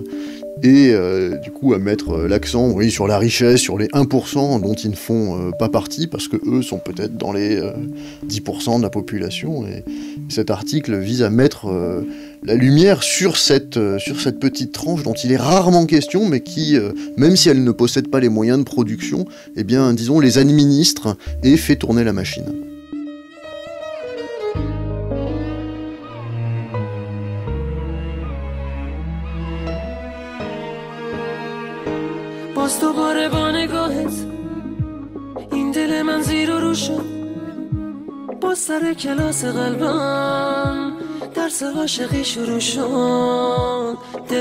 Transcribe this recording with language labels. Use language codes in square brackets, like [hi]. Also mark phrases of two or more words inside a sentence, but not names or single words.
[fr] Et du coup à mettre l'accent sur la richesse, sur les 1% dont ils ne font pas partie, parce que eux sont peut-être dans les 10% de la population. Et cet article vise à mettre la lumière sur cette petite tranche dont il est rarement question, mais qui, même si elle ne possède pas les moyens de production, eh bien, disons, les administre et fait tourner la machine. [fa] باز دوباره با نگاهت این دل من زیر و رو شد باز سر کلاس قلبم درس عاشقی شروع شد